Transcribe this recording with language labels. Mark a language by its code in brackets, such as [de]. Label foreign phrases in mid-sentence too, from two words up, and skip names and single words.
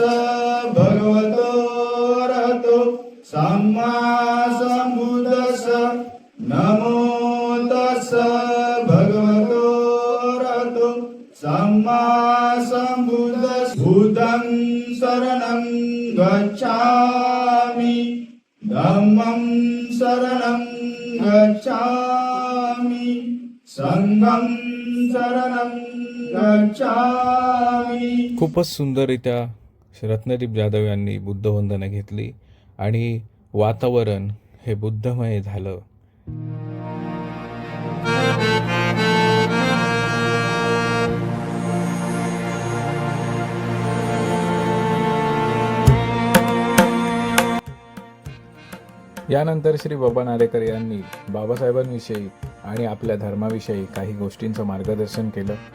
[pi] भगवतो रतो सम्मा सम्बुद्धस्स नमो तस्स भगवतो रतो सम्मा सम्बुद्धस्स बुद्धं शरणं गच्छामि धम्मं शरणं गच्छामि संघं शरणं गच्छामि. [mr] खूपच सुंदररित्या रत्नदीप जाधव यांनी बुद्धवंदना घेतली आणि वातावरण हे बुद्धमय झालं. यानंतर श्री बाबा नारेकर यांनी बाबासाहेबांविषयी आणि आपल्या धर्माविषयी काही गोष्टींचं मार्गदर्शन केलं.